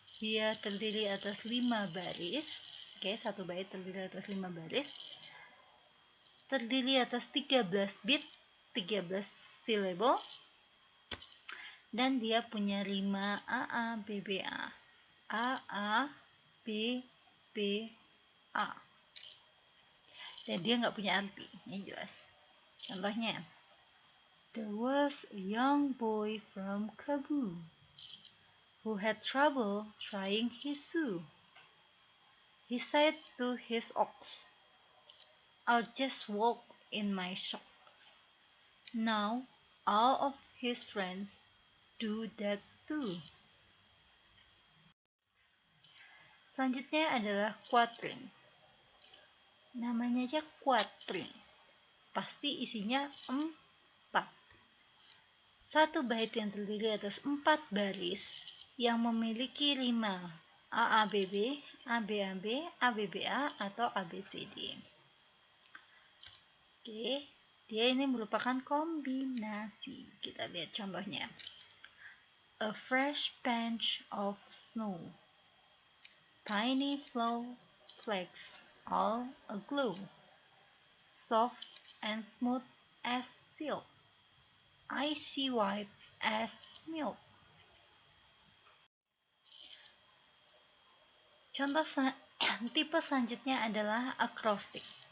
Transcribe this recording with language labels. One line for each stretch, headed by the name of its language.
Indonesian: Dia terdiri atas 5 baris. Oke, satu bait terdiri atas 5 baris, terdiri atas 13 beat, 13 syllable, dan dia punya rima AA, BBA, AA, B, B, A. Dan dia nggak punya arti, yang jelas. Contohnya,
English: there was a young boy from Kabul who had trouble tying his shoe. He said to his ox, I'll just walk in my socks. Now all of his friends do that too.
Indonesian: Selanjutnya adalah quatrain. Namanya aja quatrain, pasti isinya 4. Satu bait yang terdiri atas 4 baris yang memiliki rima AABB, ABAB, ABBA, atau ABCD. Oke, dia ini merupakan kombinasi. Kita lihat contohnya.
English: A fresh patch of snow, tiny flakes, all aglow, soft and smooth as silk, icy white as milk.
Indonesian: Contoh tipe selanjutnya adalah acrostic.